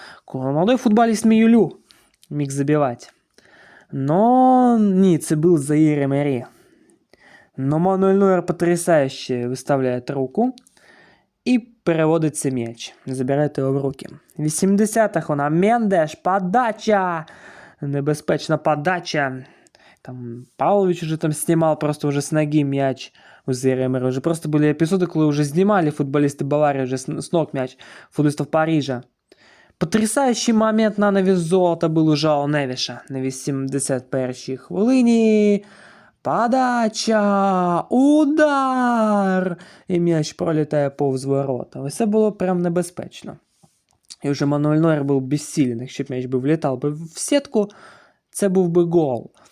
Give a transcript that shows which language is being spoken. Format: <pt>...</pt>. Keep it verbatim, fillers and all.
<uk>Коли молодой футболіст Міюлю міг забивати. Но ні, це був Заїр Емері. Но Мануель Нойер потрясающе виставляє руку і переводить цей м'яч, забирає його в руки. вісімдесята хвилина, Мендеш, подача! Небезпечна подача.</uk> <ru>Там Павлович уже там снимал просто уже с ноги мяч у Зеремера. Уже просто были эпизоды, когда уже снимали футболисты Баварии, уже с, с ног мяч футболистов Парижа.</ru> <uk>Потрясаючий момент на навіс золота був у Жоао Невіша. На вісімдесят першій хвилині подача, удар! І м'яч пролітає повз ворота. Ось це було прям небезпечно. І вже Мануель Нойер був безсильний, якщо б м'яч би влітав би в сітку, це був би гол.</uk>